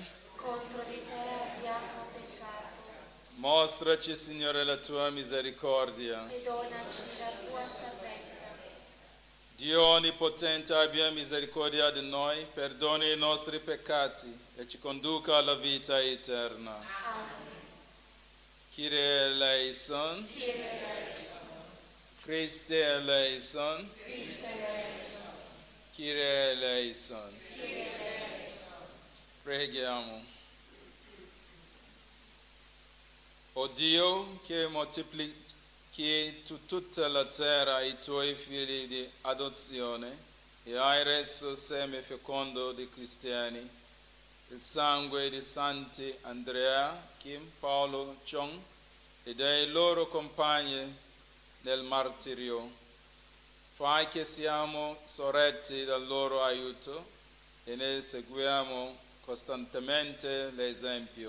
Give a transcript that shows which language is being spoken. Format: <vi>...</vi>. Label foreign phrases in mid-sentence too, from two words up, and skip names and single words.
<it>Contro di te abbiamo peccato. Mostraci, Signore, la tua misericordia. E donaci la tua salvezza. Dio Onnipotente abbia misericordia di noi, perdoni i nostri peccati e ci conduca alla vita eterna. Amen.</it> <el>Κύριε ἐλέησον. Κύριε ἐλέησον. Χριστὲ ἐλέησον. Χριστὲ ἐλέησον. Κύριε ἐλέησον. Κύριε ἐλέησον.</el> <it>Preghiamo. O Dio, che moltiplichi su tutta la terra i tuoi figli di adozione e hai reso seme fecondo di cristiani, il sangue di Santi Andrea, Kim, Paolo, Chong e dei loro compagni nel martirio, fai che siamo sorretti dal loro aiuto e ne seguiamo costantemente l'esempio.</it>